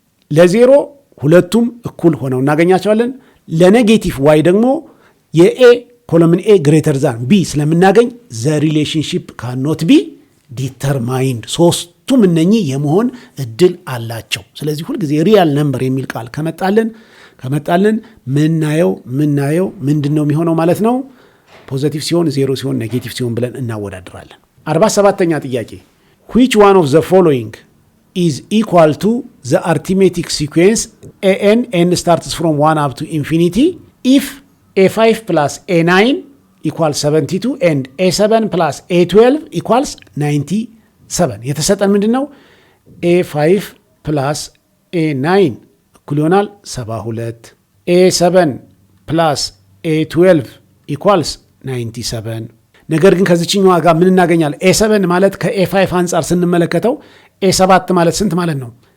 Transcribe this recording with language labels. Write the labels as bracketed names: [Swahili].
[Amharic] ለ0 ሁለቱም እኩል ሆነው እናገኛቸዋለን። ለኔጌቲቭ ዋይ ደግሞ የኤ ኮሎምን ኤ ግሬተር ዛን ቢ ስለምናገኝ ዘ ሪሌሽንሺፕ ካኖት ቢ ዲተርማይንድ። ሶስቱም እነኚህ የመሆን እድል አላቸው። ስለዚህ ሁልጊዜ ሪያል ነምበር የሚል ቃል ከመጣልን ምናየው ምንድን ነው የሚሆነው ማለት ነው? ፖዘቲቭ ሲሆን 0 ሲሆን ኔጌቲቭ ሲሆን ብለን እናወዳድራለን። 47ኛ ጥያቄ [English] which one of the following is equal to the arithmetic sequence an starts from 1 up to infinity if a5 plus a9 equals 72 and a7 plus a12 equals 97? [Amharic] የተሰጠን ምንድን ነው? [English] a5 plus a9 [Amharic] እኩል ይሆናል [English] 72፣ a7 plus a12 equals 97። [Amharic] ነገር ግን ከዚችኛዋ ጋር ምን እናገኛለን? a7 ማለት ከa5 አንጻር ስንመለከተው a7 ማለት ስንት ማለት ነው?